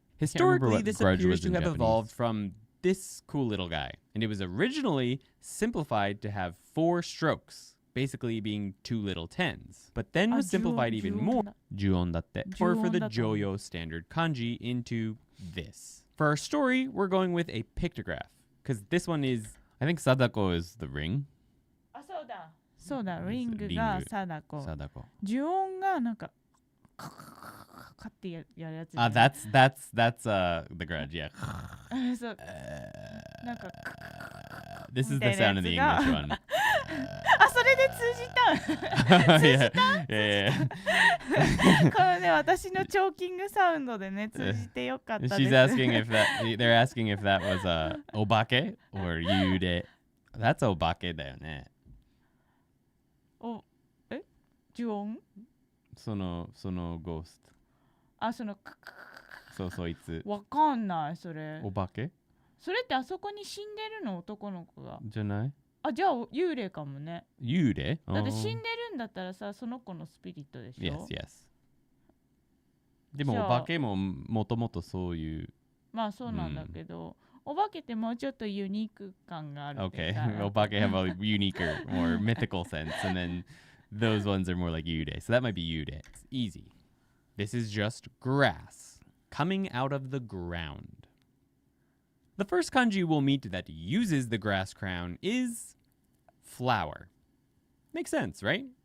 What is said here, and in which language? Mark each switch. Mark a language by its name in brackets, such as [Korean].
[English] Historically, this appears to have evolved from this cool little guy, and it was originally simplified to have 4 strokes, basically being 2 little tens, but then was simplified even more, juon datte, or for the Joyo standard kanji into this. For our story, we're going with a pictograph, because this one is, I think Sadako is the ring. [Japanese] そうだ、リングが貞子。 [English] Sadako. [Japanese] 呪音がなんかカってやるやつ。 [English] That's the grudge, yeah. [Japanese] そう。なんか [English] This is the sound of the English one. [Japanese] あ、それで通じた。通じた？ [English] Yeah. [Japanese] このね、私のチョーキングサウンドでね、通じてよかったです。 [English] She's asking if they're asking if that was obake or yude. That's obake [Japanese] だよね。呪音？そのゴースト。あ、そいつ。わかんない、それ。お化け？それってあそこに死んでるの、男の子が。じゃない？あ、じゃあ幽霊かもね。幽霊？だって死んでるんだったらさ、その子のスピリットでしょ？ [English] Yes. [Japanese] でもお化けももともとそういう。まあそうなんだけど、お化けってもうちょっとユニーク感がある。 [English] Okay. お化け have a uniquer, more mythical sense, and then those ones are more like yude. So that might be yude. It's easy. This is just grass coming out of the ground. The first kanji we'll meet that uses the grass crown is flower. Makes sense, right?